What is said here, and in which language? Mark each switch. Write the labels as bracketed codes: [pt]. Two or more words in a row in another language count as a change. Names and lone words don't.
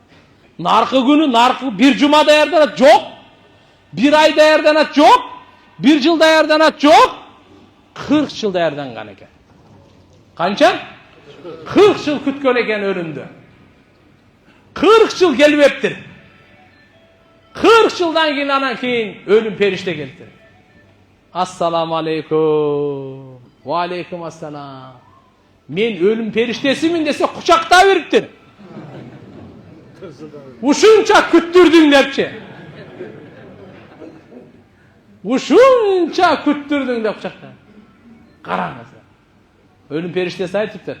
[ky] Наркы күнү, наркы бир жума даярданат жок, бир ай даярданат жок, бир жыл даярданат жок, 40 жыл даярданган экен. Канча? 40 жыл күткөн экен өлүмдү. 40 жыл келбептир. 40 жылдан кийин анан кийин өлүм периште келди. [ar] السلام عليكم. وعليكم السلام. [ky] Мен өлүм периштесимин десе кучакта бериптир. Ушунча күттүрдүң депчи. Ушунча күттүрдүң деп кучакта. Караңыз. Өлүм периштеси айтыптыр.